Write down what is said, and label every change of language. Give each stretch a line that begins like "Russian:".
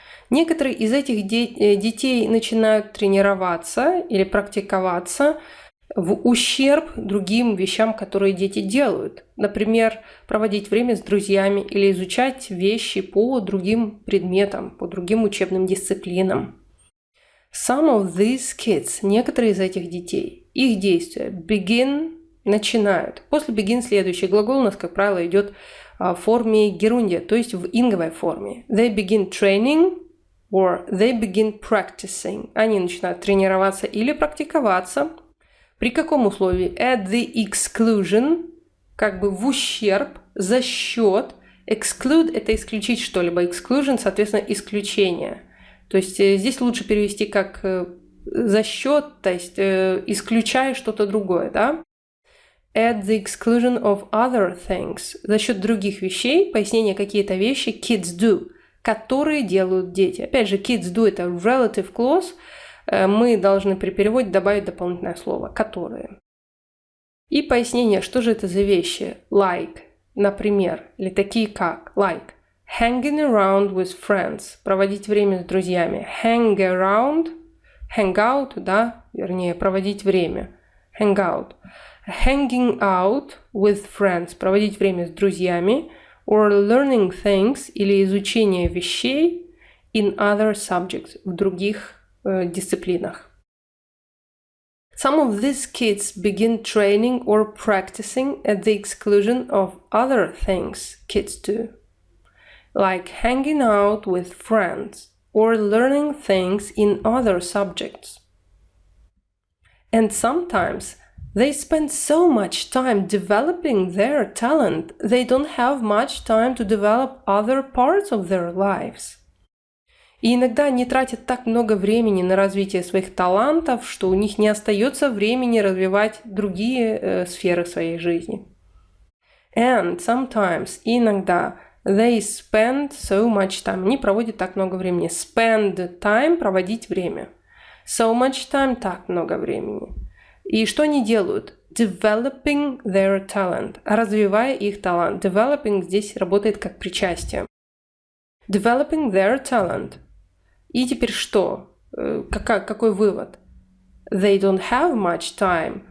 Russian: Некоторые из этих детей начинают тренироваться или практиковаться в ущерб другим вещам, которые дети делают. Например, проводить время с друзьями или изучать вещи по другим предметам, по другим учебным дисциплинам.
English: Some of these kids,
Russian: некоторые из этих детей, их действия
English: begin,
Russian: начинают. После begin следующий глагол у нас, как правило, идет в форме герундия, то есть в инговой форме.
English: They begin training or they begin practicing.
Russian: Они начинают тренироваться или практиковаться. При каком условии?
English: At the exclusion,
Russian: как бы в ущерб, за счет. Exclude – это исключить что-либо. Exclusion, соответственно, исключение. То есть здесь лучше перевести как за счет, то есть исключая что-то другое, да?
English: At the exclusion of other things.
Russian: За счет других вещей, пояснение какие-то вещи
English: kids do,
Russian: которые делают дети. Опять же,
English: kids do
Russian: – это relative clause. Мы должны при переводе добавить дополнительное слово «которые». И пояснение, что же это за вещи. Like, например, или такие как, like.
English: Hanging around with friends.
Russian: Проводить время с друзьями.
English: Hang around. Hang out,
Russian: да, вернее, проводить время.
English: Hang out. Hanging out with friends.
Russian: Проводить время с друзьями.
English: Or learning things.
Russian: Или изучение вещей.
English: In other subjects.
Russian: В других дисциплинах.
English: Some of these kids begin training or practicing at the exclusion of other things kids do. Like hanging out with friends or learning things in other subjects. And sometimes they spend so much time developing their talent, they don't have much time to develop other parts of their lives.
Russian: И иногда они тратят так много времени на развитие своих талантов, что у них не остается времени развивать другие сферы своей жизни.
English: And sometimes,
Russian: иногда,
English: they spend so much time.
Russian: Они проводят так много времени.
English: Spend time
Russian: – проводить время.
English: So much time
Russian: – так много времени. И что они делают?
English: Developing their talent.
Russian: Развивая их талант. Developing здесь работает как причастие.
English: Developing their talent.
Russian: И теперь что? Какой вывод?
English: They don't have much time.